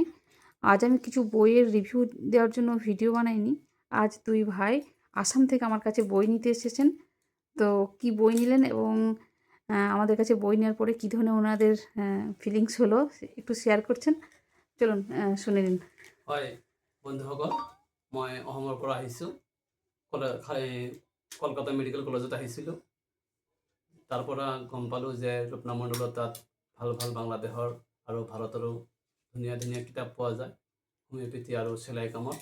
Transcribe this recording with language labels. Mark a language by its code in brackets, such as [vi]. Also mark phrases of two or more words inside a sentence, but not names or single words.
[bn] আজ আমি কিছু বইয়ের রিভিউ দেওয়ার জন্য ভিডিও বানাইনি। আজ দুই ভাই আসাম থেকে আমার কাছে বই নিতে এসেছেন। তো কি বই নিলেন এবং আমাদের কাছে বই নেওয়ার পরে কী ধরনের ওনাদের ফিলিংস হলো একটু শেয়ার করছেন। চলুন শুনে নিন। [as] হয় বন্ধুসকল, মই অসমৰ পৰা আহিছোঁ। কলকাতা মেডিকেল কলেজত আহিছিলোঁ। তাৰ পৰা গম পালোঁ যে ৰূপনা মণ্ডলৰ তাত ভাল ভাল বাংলাদেশৰ আৰু ভাৰতৰো ধুনীয়া ধুনীয়া কিতাপ পোৱা যায় হোমিওপেথি আৰু চিলাই কামত।